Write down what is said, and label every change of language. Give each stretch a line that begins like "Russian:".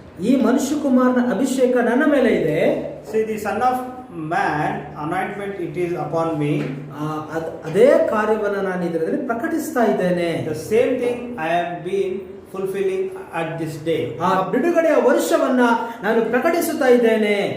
Kannada: ಈ ಮನುಷ್ಯ ಕುಮಾರನ ಅಭಿಷೇಕ ನನ್ನ ಮೇಲೆ ಇದೆ.
English: See, the Son of Man anointment, it is upon me.
Kannada: ಅದೇ ಕಾರ್ಯವನ್ನು ನಾನು ಇದರಲ್ಲಿ ಪ್ರಕಟಿಸ್ತಾ ಇದ್ದೇನೆ.
English: The same thing I have been fulfilling at this day.
Kannada: ಆ ಬಿಡುಗಡೆಯ ವರ್ಷವನ್ನ ನಾನು ಪ್ರಕಟಿಸುತ್ತಾ ಇದ್ದೇನೆ.